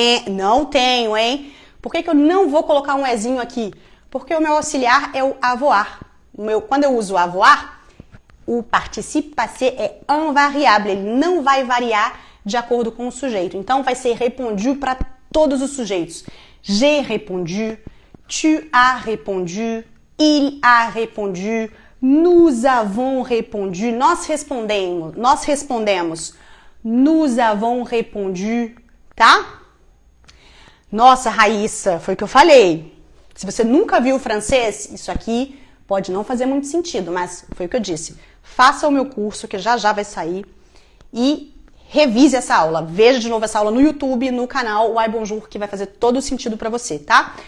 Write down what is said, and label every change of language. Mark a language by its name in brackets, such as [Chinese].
[Portuguese] Não tenho, hein? Por que eu não vou colocar um ezinho aqui? Porque o meu auxiliar é o avoir. Quando eu uso avoir, o participe passé é invariável, ele não vai variar de acordo com o sujeito. Então, vai ser répondu para todos os sujeitos. [French] J'ai répondu, tu as répondu, il a répondu, nous avons répondu, [Portuguese] nós respondemos, [French] nous avons répondu, tá? [Portuguese] Nossa, Raíssa, foi o que eu falei. Se você nunca viu o francês, isso aqui pode não fazer muito sentido, mas foi o que eu disse. Faça o meu curso, que já vai sair, e revise essa aula. Veja de novo essa aula no YouTube, no canal Why Bonjour, que vai fazer todo o sentido pra você, tá?